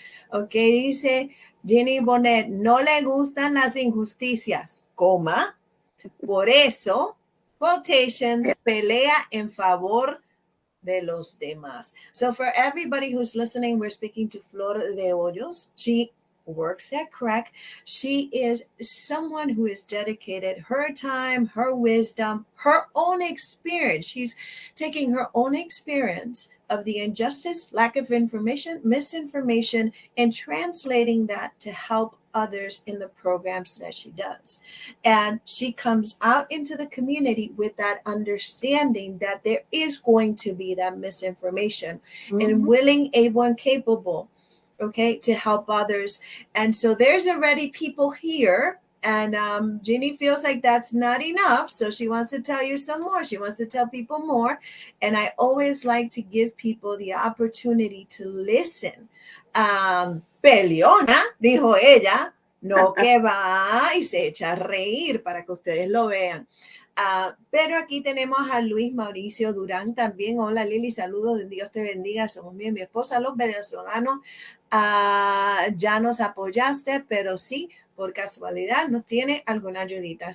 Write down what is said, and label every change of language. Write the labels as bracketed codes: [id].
[es] Ok, dice Jenny Bonet, no le gustan las injusticias, coma, por eso, quotations, pelea en favor de los demás. [en] So for everybody who's listening, we're speaking to Flor De Hoyos. She works at Crack. She is someone who is dedicated her time, her wisdom, her own experience. She's taking her own experience of the injustice, lack of information, misinformation, and translating that to help others in the programs that she does. And she comes out into the community with that understanding that there is going to be that misinformation, and willing, able, and capable, okay, to help others. And so there's already people here. And Ginny feels like that's not enough. So she wants to tell you some more. She wants to tell people more. And I always like to give people the opportunity to listen. [es] Peleona, dijo ella, no que va y se echa a reír para que ustedes lo vean. Pero aquí tenemos a Luis Mauricio Durán también. Hola Lili, saludos, Dios te bendiga. Somos mi esposa, los venezolanos. Ya nos apoyaste, pero sí, por casualidad nos tiene alguna ayudita.